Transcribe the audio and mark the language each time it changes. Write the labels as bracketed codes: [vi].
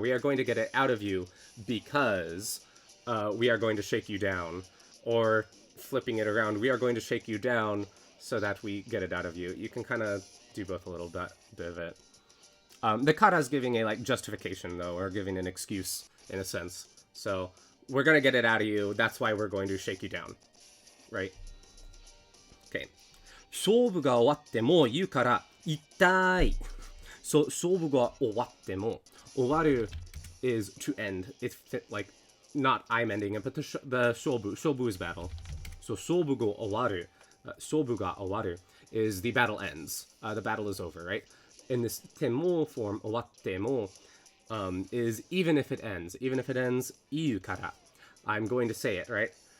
[en] We are going to get it out of you because we are going to shake you down, or flipping it around, we are going to shake you down so that we get it out of you. You can kind of do both a little bit of it. The kara is giving a like justification though, or giving an excuse in a sense. So we're going to get it out of you. That's why we're going to shake you down. Right? Okay. [ja] 勝負が終わっても言うから痛い. [en] So [ja] 勝負が終わっても, [en] 終わる is to end. It's like not I'm ending it, but the shobu is battle. So [ja] 勝負が終わる. [en] 勝負が終わる. is the battle ends. The battle is over, right? In this temo form, [ja] owatte mo, [en] is even if it ends. Even if it ends, [ja] iu kara. [en] I'm going to say it, right?